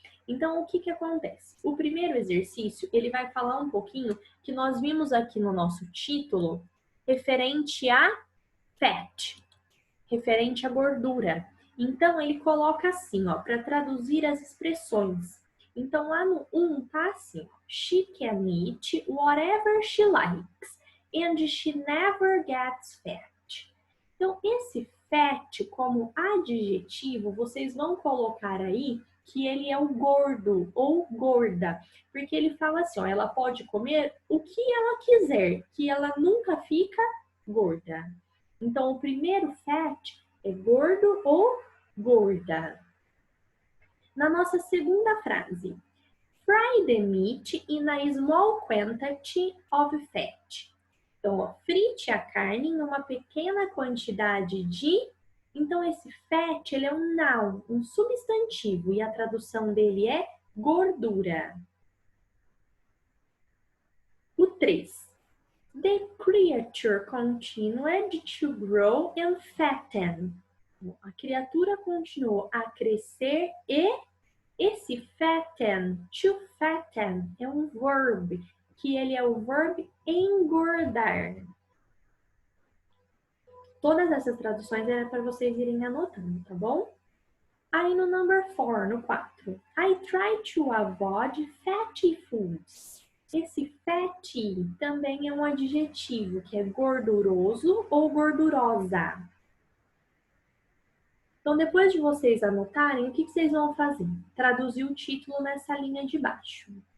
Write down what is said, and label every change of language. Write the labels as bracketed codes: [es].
[pt] Então, o que acontece? O primeiro exercício, ele vai falar um pouquinho que nós vimos aqui no nosso título, referente a fat, referente à gordura. Então, ele coloca assim, ó, para traduzir as expressões. Então, lá no 1 tá assim, [en] she can eat whatever she likes and she never gets fat. [pt] Então, esse fat como adjetivo, vocês vão colocar aí que ele é o gordo ou gorda, porque ele fala assim, ó, ela pode comer o que ela quiser, que ela nunca fica gorda. Então, o primeiro fat é gordo ou gorda. Na nossa segunda frase, [en] fry the meat in a small quantity of fat. [pt] Então, ó, frite a carne em uma pequena quantidade de... Então, esse fat, ele é um noun, um substantivo, e a tradução dele é gordura. O 3. [en] The creature continued to grow and fatten. [pt] A criatura continuou a crescer e esse fatten, to fatten, é um verbo, que ele é o verbo engordar. Todas essas traduções é para vocês irem anotando, tá bom? Aí no number 4, no 4. [en] I try to avoid fatty foods. [pt] Esse fatty também é um adjetivo, que é gorduroso ou gordurosa. Então, depois de vocês anotarem, o que vocês vão fazer? Traduzir o título nessa linha de baixo.